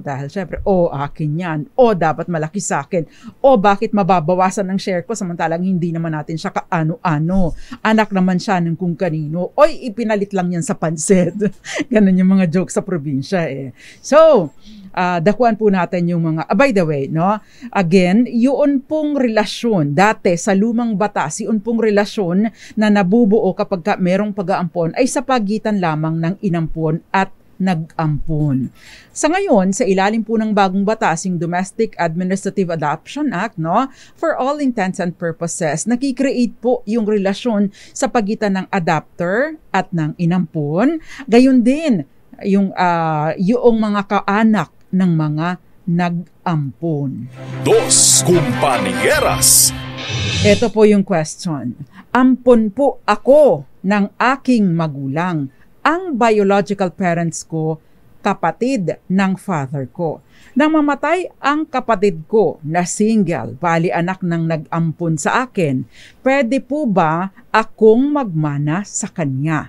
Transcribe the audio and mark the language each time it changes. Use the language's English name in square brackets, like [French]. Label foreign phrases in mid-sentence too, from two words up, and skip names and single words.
[Filipino] Dahil syempre, akin yan. Dapat malaki sa akin. Bakit mababawasan ng share ko samantalang hindi naman natin siya kaano-ano. Anak naman siya ng kung kanino. Ipinalit lang yan sa pansit. Ganun yung mga joke sa probinsya So, dakuan po natin yung mga, [English] by the way, no? [Filipino] Again, yun pong relasyon, dati sa lumang batas, yun pong relasyon na nabubuo kapag merong pag-aampon ay sa pagitan lamang ng inampon at nag-ampon. Sa ngayon, sa ilalim po ng bagong batas, yung Domestic Administrative Adoption Act, no? [English] For all intents and purposes, [Filipino] nakikreate po yung relasyon sa pagitan ng adopter at ng inampon. Gayon din, yung mga kaanak ng mga nag-ampon. Dos Compañeras. Ito po yung question. Ampon po ako ng aking magulang. Ang [English] biological parents [Filipino] ko, kapatid ng father ko. Nang mamatay ang kapatid ko na single, bali anak ng nag-ampon sa akin, pwede po ba akong magmana sa kanya?